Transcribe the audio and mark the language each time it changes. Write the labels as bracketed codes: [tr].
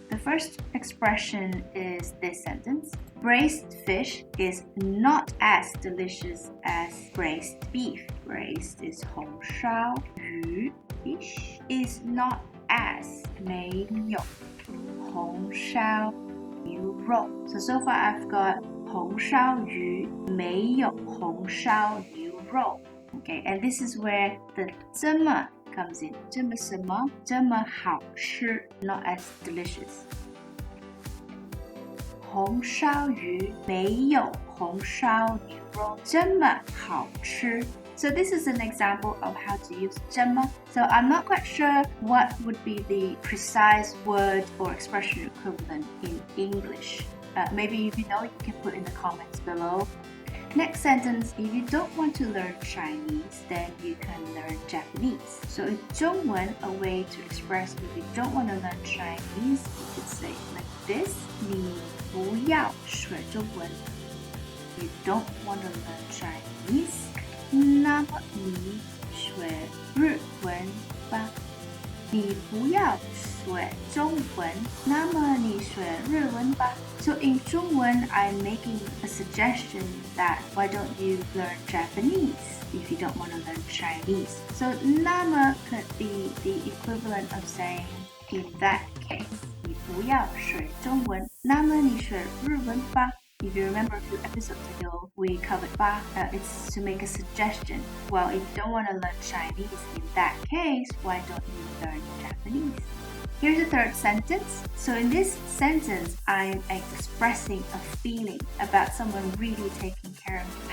[en] The first expression is this sentence. Braised fish is not as delicious as braised beef. Braised is [zh] 红烧鱼. [en] Fish is not as [zh] 没有红烧牛肉. [en] So far I've got [zh] 红烧鱼没有红烧牛肉. [en] Okay, and this is where the 这么 comes in. [zh] 这么什么？这么好吃 [en] not as delicious. [zh] 红烧鱼没有红烧牛肉这么好吃. [en] So this is an example of how to use 这么. So I'm not quite sure what would be the precise word or expression equivalent in English. Maybe if you know, you can put in the comments below. Next sentence, if you don't want to learn Chinese, then you can learn Japanese. So in 中文, a way to express if you don't want to learn Chinese, you could say like this. [zh] 你不要学中文. [en] You don't want to learn Chinese. [zh] 那么你学日文吧。你不要学中文，那么你学日文吧。 [en] So in 中文, I'm making a suggestion that why don't you learn Japanese if you don't want to learn Chinese? So 那么 could be the equivalent of saying in that case. [zh] 你不要学中文，那么你学日文吧。 [en] If you remember a few episodes ago, we covered 吧. It's to make a suggestion. Well, if you don't want to learn Chinese in that case, why don't you learn Japanese? Here's the third sentence. So in this sentence, I'm expressing a feeling about someone really taking care of me.